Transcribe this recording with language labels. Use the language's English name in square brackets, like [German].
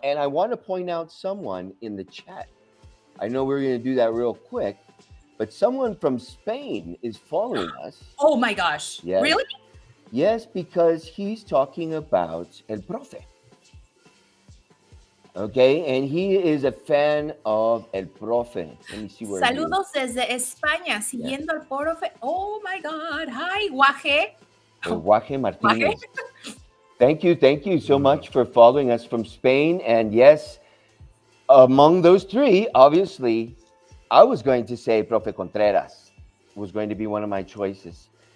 [English] And I want to point out someone in the chat. I know we're going to do that real quick, but someone from Spain is following us. Oh my gosh. Yes. Really? Yes, because he's talking about El Profe. Okay, and he is a fan of El Profe. Let me see where [Spanish] Saludos desde España, siguiendo al profe. [English] Oh my God. Hi, Guaje. Guaje Martinez. Thank you so much for following us from Spain. And yes, among those three, obviously, I was going to say Profe Contreras was going to be one of my choices.